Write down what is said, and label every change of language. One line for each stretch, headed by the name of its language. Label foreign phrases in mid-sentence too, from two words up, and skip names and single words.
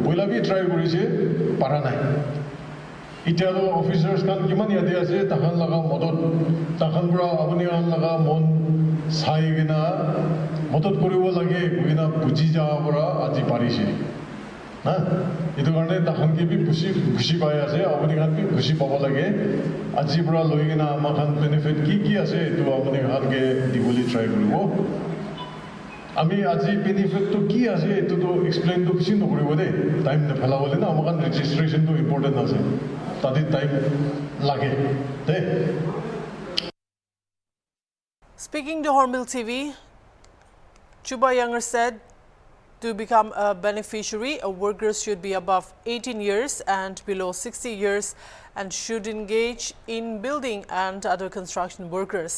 Naga Pidgin: Poila bi try korise para nai. Itia do officers Khan kiman yadi ase takhan laga modot takhan pura Abuni Khan laga mon sai gina modot koribo lage kuina buji ja pura aji parise. itu karone takhan ki bi khushi pai ase apuni khan bi khushi pabo lage aji pura loigina amakhan benefit ki ase itu apuni khan ke dibuli try koribo ami aji benefit to ki ase itu to explain to bishi nokoribo de time ne phala bole na amakhan registration to important ase tadi time lage de.
English: Speaking to HornbillTV, Chuba Younger said to become a beneficiary, workers should be above 18 years and below 60 years and should engage in building and other construction workers.